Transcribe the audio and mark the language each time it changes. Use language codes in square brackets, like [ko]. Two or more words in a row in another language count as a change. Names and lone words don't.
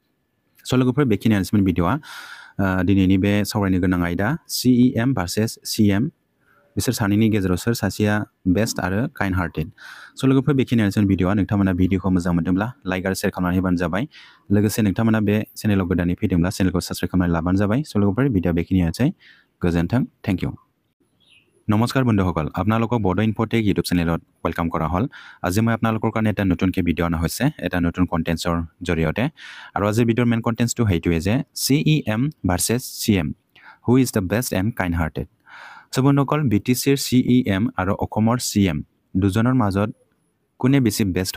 [brx] स' लोगोफोर बेखिनियानोसोमोन भिडिअ'आ दिनैनि बे सावरायनो गोनां आयदा CEM भार्सेस CM बिसोर सानैनि गेजेराव सोर सासेया बेस्ट आरो [en] kind hearted [brx] स' लोगोफोर बेखिनियानोसोमोन भिडिअ'आ नोंथांमोना भिडिअ'खौ मोजां मोनदोंब्ला लाइक आरो शेयार खालामनानै होबानो जाबाय लोगोसे नोंथांमोना बे चेनेलाव गोदानै फैदोंब्ला चेनेलखौ साबस्क्राइब खालामनानै लाबानो जाबाय स' लोगोफोर भिडिअ' बेखिनियानोसै गोजोन्थों [en] thank you [as] নমস্কাৰ বন্ধুসকল আপোনালোকক বড়ো ইনফ'টেক ইউটিউব চেনেলত ৱেলকাম কৰা হ'ল আজি মই আপোনালোকৰ কাৰণে এটা নতুনকৈ ভিডিঅ' অনা হৈছে এটা নতুন কণ্টেণ্টছৰ জৰিয়তে আৰু আজিৰ ভিডিঅ'ৰ মেইন কণ্টেণ্টছটো সেইটোৱে যে CEM ভাৰ্চেছ CM [en] who is the best and kind hearted [as] চ' বন্ধুসকল BTCৰ CEM আৰু অসমৰ CM দুজনৰ মাজত কোনে বেছি বেষ্ট